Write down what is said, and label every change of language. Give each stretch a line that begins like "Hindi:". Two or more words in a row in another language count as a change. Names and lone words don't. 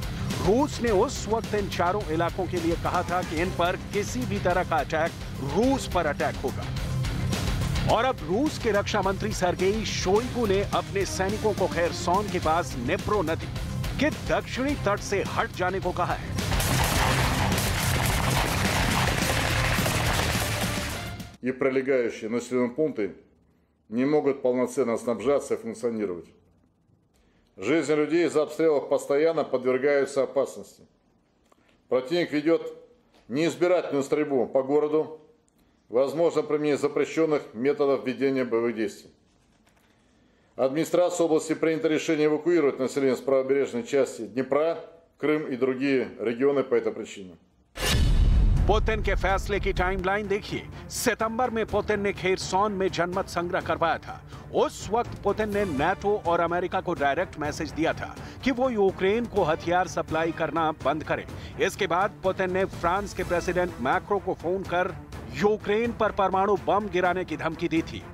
Hindi: रूस ने उस वक्त इन चारों इलाकों के लिए कहा था कि इन पर किसी भी तरह का अटैक रूस पर अटैक होगा। और अब रूस के रक्षा मंत्री सर्गेई शोइगु ने अपने सैनिकों को खेरसॉन के पास नेप्रो नदी के दक्षिणी तट से हट जाने को कहा है।
Russian: И прилегающие населенные пункты не могут полноценно снабжаться и функционировать. Жизни людей из-за обстрелов постоянно подвергаются опасности. Противник ведет неизбирательную стрельбу по городу, возможно применение запрещенных методов ведения боевых действий. Администрация области принято решение эвакуировать население с правобережной части Днепра, Крым и другие регионы по этой причине.
Hindi: पुतिन के फैसले की टाइमलाइन देखिए। सितंबर में पुतिन ने खेरसॉन में जनमत संग्रह करवाया था। उस वक्त पुतिन ने नाटो और अमेरिका को
English: direct message
Hindi: दिया था कि वो यूक्रेन को हथियार सप्लाई करना बंद करे। इसके बाद पुतिन ने फ्रांस के प्रेसिडेंट मैक्रो को फोन कर यूक्रेन पर परमाणु बम गिराने की धमकी दी थी।